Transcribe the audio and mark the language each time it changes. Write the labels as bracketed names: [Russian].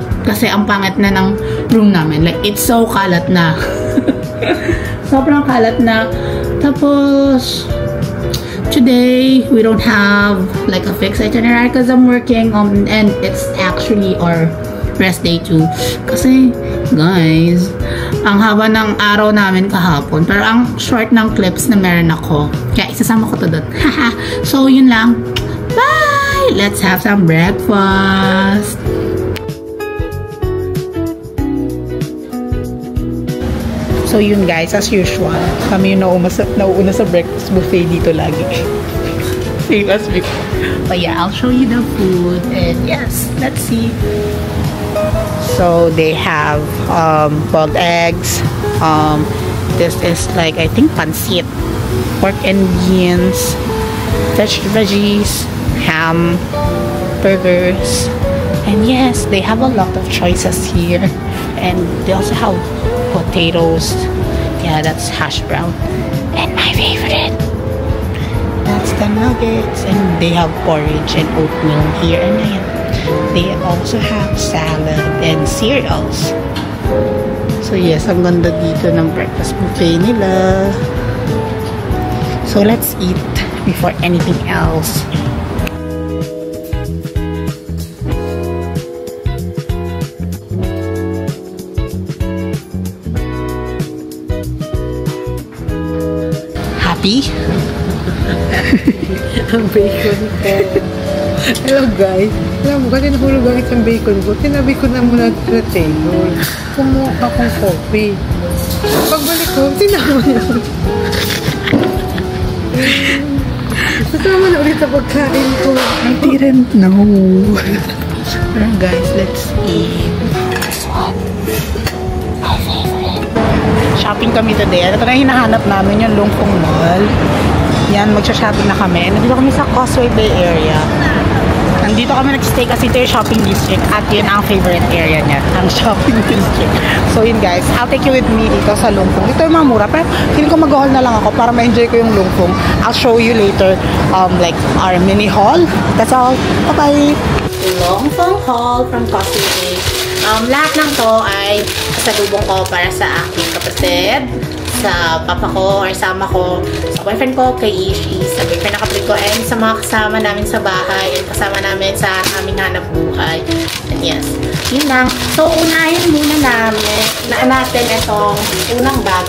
[Filipino] Kasi ang pangit na ng room namin. [English] Like, it's so [Filipino] kalat na. Sobrang kalat na. Tapos, [English] today, we don't have like a fixed itinerary because I'm working and it's actually our rest day too. [Filipino] Kasi, guys, ang haba ng araw namin kahapon. Pero ang short ng clips na meron ako. Kaya isasama ko to doon. So, yun lang. Bye! [English] Let's have some breakfast. [Filipino] So yun guys, [English] as usual, [Filipino] kami yung nauuna sa breakfast buffet dito lagi. [English] Same as before. But yeah, I'll show you the food and yes, let's see. So they have boiled eggs. This is like, I think, pancit, pork and beans, veggies, ham, burgers, and yes, they have a lot of choices here. And they also have potatoes. Yeah, that's hash brown. And my favorite, that's the nuggets. And they have porridge and oatmeal here. And they also have salad and cereals. [Filipino] So yes, ang ganda dito ng breakfast buffet nila. [English] So let's eat before anything else. [Filipino] Ang bacon ko. Hello guys. Alam mo, kasi nahulog ang isang bacon ko. Tinabi ko na muna sa table. Kumuha akong coffee. Pagbalik ko, tinama niya. Kasama na ulit sa pagkain ko. [English] I didn't know. [Filipino] Pero [English] guys, let's eat this one. My favorite. [Filipino] Shopping kami today. Ito na hinahanap namin yung Lungfong Mall. Yan, magsha-shopping na kami. Nandito kami sa Causeway Bay area. Nandito kami nag-stay kasi ito yung shopping district at yun ang favorite area niya, ang shopping district. So yun guys, [English] I'll take you with me [Filipino] dito sa Lungfong. Ito yung mga mura, pero feeling ko mag-haul na lang ako para ma-enjoy ko yung Lungfong. [English] I'll show you later like our mini haul. That's all. Bye-bye! Lungfong haul from Causeway Bay. [Filipino] Lahat ng to ay kasalubong ko para sa aking kapatid, sa papa ko or sama ko, sa boyfriend ko, kay Ishi, sa boyfriend na kapatid ko, and sa mga kasama namin sa bahay, and kasama namin sa aming hanap buhay. And yes, yun lang. So, unahin muna natin itong unang bag.